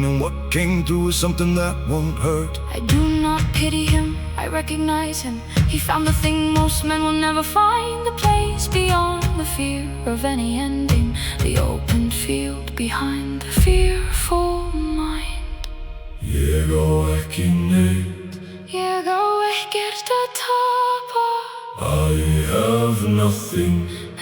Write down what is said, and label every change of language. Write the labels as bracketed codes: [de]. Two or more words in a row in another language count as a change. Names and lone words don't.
[en] And what came through is something that won't hurt. I do not pity him, I recognize him. He found the thing most men will never find. The place beyond the fear of any ending. The open field behind the fearful mind. [is] Ég á ekki neitt. Ég á ekkert að tapa. [en] I have nothing